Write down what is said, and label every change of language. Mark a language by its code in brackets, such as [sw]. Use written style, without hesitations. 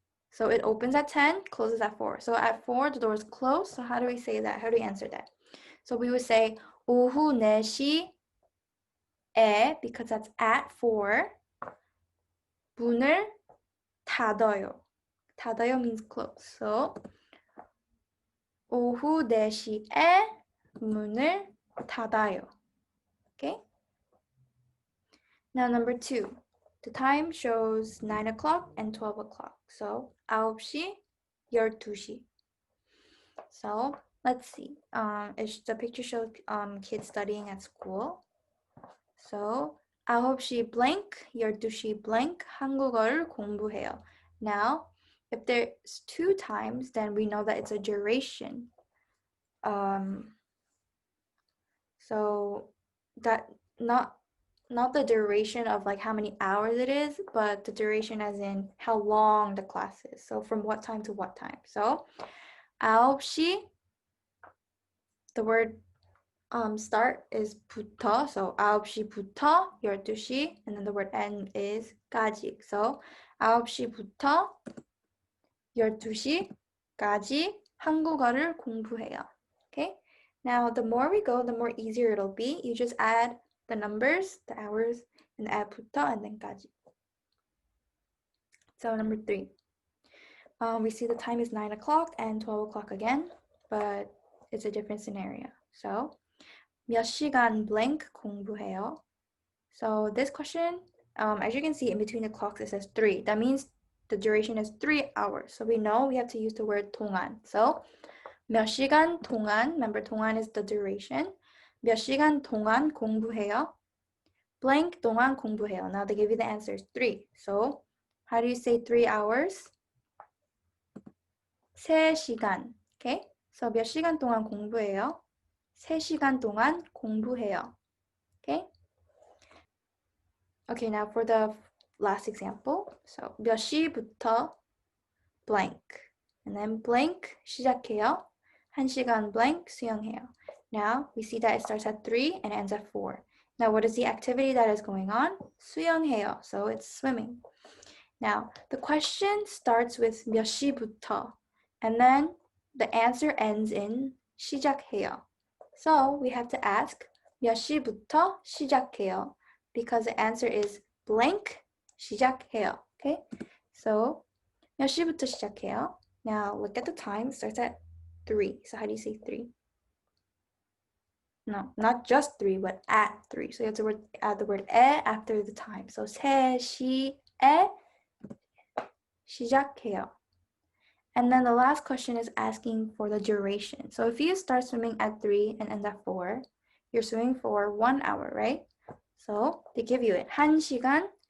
[en] So it opens at 10, closes at 4. So at 4, the doors close. So how do we say that? How do we answer that? So we would say [ko] 오후 4시에, [en] because that's at 4, [ko] 문을 닫아요. [en] 닫아요 means close. [ko] So 오후 4시에 문을 닫아요. [en] Okay? Now number 2. The time shows 9 o'clock and 12 o'clock. So 9시, 12시. So let's see. The picture shows kids studying at school. [ko] So 9시 blank, 12시 blank, 한국어를 공부해요. [en] Now, if there's 2 times, then we know that it's a duration. So that not the duration of like how many hours it is, but the duration as in how long the class is. So from what time to what time. So 9시, the word start is 부터. So [ko] 9시부터 12시, [en] and then the word end is 까지. [ko] So 9시부터 12시까지 한국어를 공부해요. [en] Okay? Now, the more we go, the more easier it'll be. You just add the numbers, the hours, and add 부터 and then 까지. So number 3. We see the time is 9 o'clock and 12 o'clock again, but it's a different scenario. [ko] So 몇 시간 blank 공부해요? [en] So this question, as you can see in between the clocks, it says 3. That means the duration is 3 hours. So we know we have to use the word 동안. So [ko] 몇 시간 동안, [en] remember 동안 is the duration. [ko] 몇 시간 동안 공부해요? Blank 동안 공부해요. [en] Now they give you the answer is 3. So how do you say 3 hours? [ko] 3시간. Okay? So 몇 시간 동안 공부해요? 3시간 동안 공부해요. Okay? [en] Okay, now for the last example. So [ko] 몇 시부터 [en] blank. And then blank 시작해요. [ko] 1시간 blank 수영해요. [en] Now we see that it starts at 3 and ends at 4. Now what is the activity that is going on? [ko] 수영해요. [en] So it's swimming. Now the question starts with [ko] 몇 시부터. [en] And then the answer ends in 시작해요. So we have to ask [ko] 몇 시부터 시작해요? [en] Because the answer is blank 시작해요. Okay? [ko] So 몇 시부터 시작해요? [en] Now look at the time. It starts at 3. So how do you say 3? No, not just 3, but at 3. So you have to add the word 에 after the time. [ko] So 3시에 시작해요. [en] And then the last question is asking for the duration. So if you start swimming at 3 and end at 4, you're swimming for 1 hour, right? So they give you it. 1시간